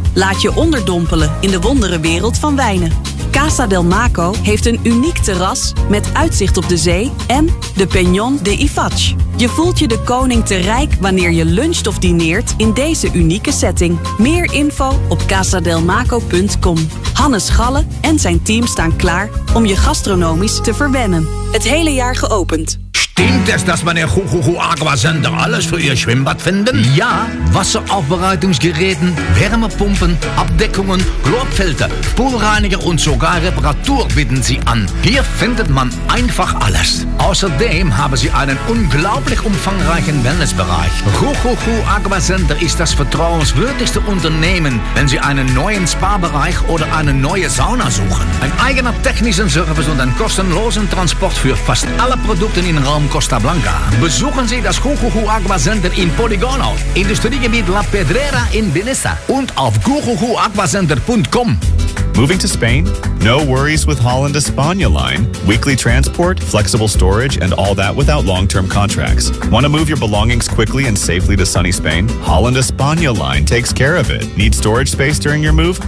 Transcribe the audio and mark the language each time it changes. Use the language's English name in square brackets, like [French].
[Dutch] Laat je onderdompelen in de wondere wereld van wijnen. Casa del Maco heeft een uniek terras met uitzicht op de zee en de Peñón de Ifach. Je voelt je de koning te rijk wanneer je luncht of dineert in deze unieke setting. Meer info op casadelmaco.com. Hannes Galle en zijn team staan klaar om je gastronomisch te verwennen. Het hele jaar geopend. [German] Stimmt es, dass meine Huhuhu-Aquasender alles für ihr Schwimmbad finden? Ja, Wasseraufbereitungsgeräten, Wärmepumpen, Abdeckungen, Chlorfilter, Poolreiniger und sogar Reparatur bieten sie an. Hier findet man einfach alles. Außerdem haben sie einen unglaublich umfangreichen Wellnessbereich. Huhuhu-Aquasender ist das vertrauenswürdigste Unternehmen, wenn sie einen neuen Spa-Bereich oder eine neue Sauna suchen. Ein eigener technischer Service und ein kostenloser Transport für fast alle Produkte in Raum Costa Blanca. Besuchen Sie das Huhuhu Aquacenter in Poligono, Industriegebiet La Pedrera in Benissa und auf huhuhuaquacenter.com. [English] Moving to Spain? No worries with Holland España Line. Weekly transport, flexible storage, and all that without long-term contracts. Want to move your belongings quickly and safely to sunny Spain? Holland España Line takes care of it. Need storage space during your move?